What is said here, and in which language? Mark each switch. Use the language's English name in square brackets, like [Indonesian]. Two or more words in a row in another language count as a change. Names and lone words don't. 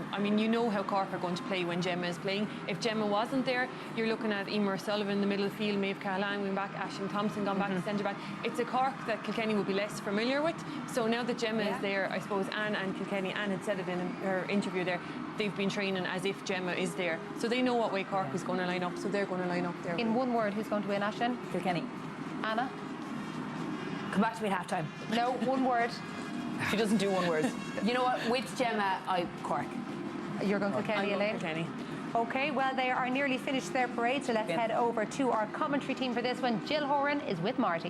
[English] I mean, you know how Cork are going to play when Gemma is playing. If Gemma wasn't there, you're looking at Emer Sullivan in the middle of the field, Maeve Callahan going back, Aisling Thompson gone back to centre back. It's a Cork that Kilkenny would be less familiar with. So now that Gemma is there, I suppose Anne and Kilkenny, Anne had said it in her interview there, they've been training as if Gemma is there. So they know what way Cork is going to line up, so they're going to line up there. In one word, who's going to win, Aisling? Kilkenny. Anna? Come back to me at half-time. No, one word. She doesn't do one word. You know what? With Gemma, Cork. You're going Kilkenny, Elaine? Kilkenny. OK, well, they are nearly finished their parade, so let's head over to our commentary team for this one. Jill Horan is with Marty.